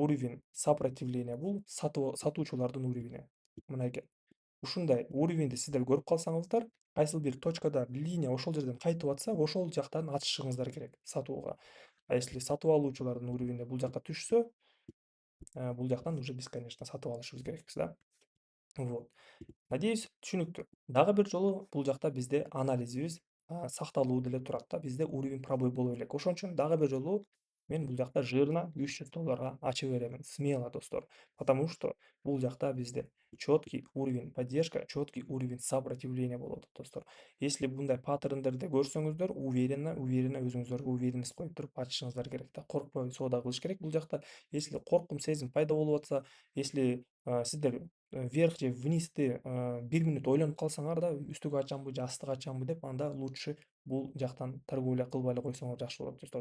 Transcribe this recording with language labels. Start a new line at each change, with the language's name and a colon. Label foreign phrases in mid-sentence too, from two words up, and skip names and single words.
Russian: Уровень сопротивления
Kyrgyz: бул сатуучулардын уровени. Мынакей. ушундай уровеньди сиздер көрүп калсаңыздар, кайсыл бир точкада линия ошол жерден кайтып атса, ошол жактан ачышыңыздар керек сатууга.
Russian: А если
Kyrgyz: сатып алуучулардын уровеньи бул жакка түшсө, бул жактан уже биз, конечно, сатып алышыбыз керекпиз да.
Russian: Вот. Надеюсь,
Kyrgyz: түшүнүктүү. Дагы бир жолу бул жакта бизде анализибиз сакталуу деле турат да, бизде уровень пробой боло элек. Ошон үчүн дагы бир жолу мен бул жакта жирно $300 ача беремин. Смело, достор.
Russian: Потому что
Kyrgyz: бул жакта бизде
Russian: четкий уровень поддержка, четкий уровень сопротивления
Kyrgyz: болуп атат, достор. Если мындай паттерндерди көрсөңүздөр, уверенно өзүңүзгөргө уверенность коюп туруп ачышыңыздар керек да. Коркпой соода кылыш керек бул жакта. Если коркум сезим пайда болуп атса, если сиздер вверх же внизди 1 минут ойлонуп калсаңар да, үстүгө ачамбы же астыга ачамбы деп, анда лучше бул жактан торговля кылбай эле койсоңор жакшы болот, достор.